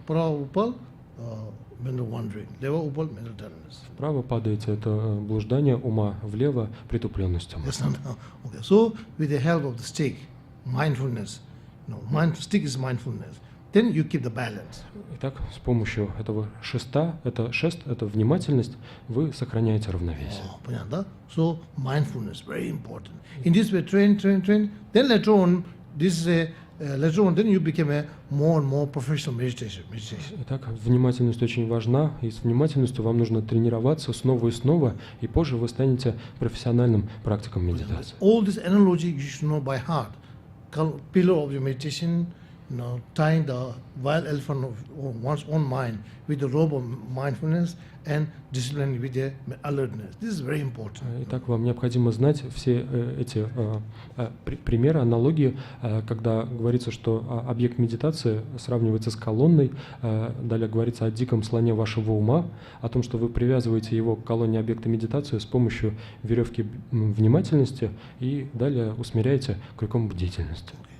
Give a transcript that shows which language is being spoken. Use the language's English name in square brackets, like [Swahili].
[Russian] Вправо упал, [English] mental wandering. [Russian] Лево упал, [English] mental dullness. [Russian] Вправо падаете, это блуждание ума, влево притупленность ума. [English] Yes, okay. So with the help of the stick, mindfulness, stick is mindfulness. Then you keep the balance. [Russian] Итак, с помощью этого шеста, шест, это внимательность, вы сохраняете равновесие. Понятно, да? [English] So mindfulness very important. In this way, train. Then later on, then you become a more and more professional meditation. [Russian] Итак, внимательность очень важна, и с внимательностью вам нужно тренироваться снова и снова, и позже вы станете профессиональным практиком медитации. [English] All this analogy you should know by heart. Pillar of your meditation, tying the wild elephant of one's own mind with the rope of mindfulness and discipline with the alertness. This is very important. [Russian] Итак, вам необходимо знать все эти примеры, аналогии, когда говорится, что объект медитации сравнивается с колонной, далее говорится о диком слоне вашего ума, о том, что вы привязываете его к колонне объекта медитации с помощью веревки внимательности и далее усмиряете крюком бдительности.